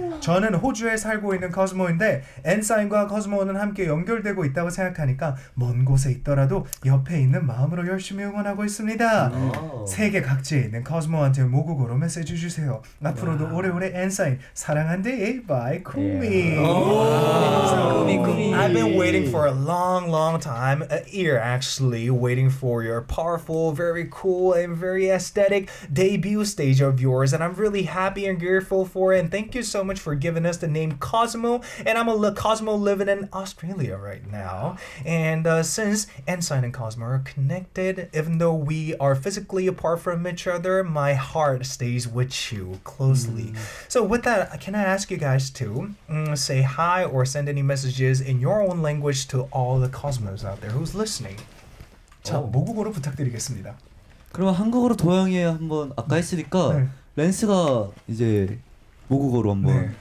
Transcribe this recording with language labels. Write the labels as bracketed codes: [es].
[ko] 저는 호주에 살고 있는 코스모인데 n.SSign과 코스모는 함께 연결되고 있다고 생각하니까 먼 곳에 있더라도 옆에 있는 마음으로 열심히 응원하고 있습니다. 세계 각지에 있는 코스모한테 모국어로 메시지 주세요. 앞으로도 오래오래 n.SSign 사랑한대. [en] Bye, Kumi. So, I've been waiting for a long time, a year actually, waiting for your powerful, very cool, and very aesthetic debut stage of yours, and I'm really happy and grateful for it. And thank you so much for giving us the name Cosmo. And I'm a Cosmo living in Australia right now. And since n.SSign and Cosmo are connected, even though we are physically apart from each other, my heart stays with you closely. So with that, can I ask you guys to say hi or send any messages in your own language to all the Cosmos out there who's listening? [ko] 자, 모국어로 부탁드리겠습니다. 그럼 한국어로 도영이 한번 아까 했으니까 랜스가 이제 모국어로 한번.